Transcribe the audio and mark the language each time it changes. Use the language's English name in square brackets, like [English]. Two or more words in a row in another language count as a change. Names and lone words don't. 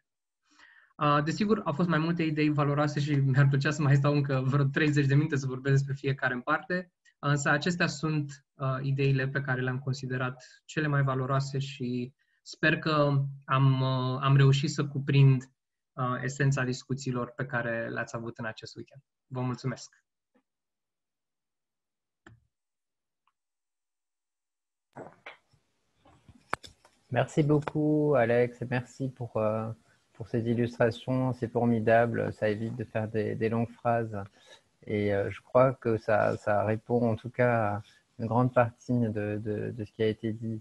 [Romanian] Desigur, au fost mai multe idei valoroase și mi-ar plăcea să mai stau încă vreo 30 de minute să vorbesc despre fiecare în parte, însă acestea sunt ideile pe care le-am considerat cele mai valoroase și sper că am reușit să cuprind esența discuțiilor pe care le-ați avut în acest weekend. Vă mulțumesc! [French] Merci beaucoup, Alex, et merci pour ces illustrations. C'est formidable, ça évite de faire des longues phrases. Et je crois que ça répond en tout cas une grande partie de ce qui a été dit.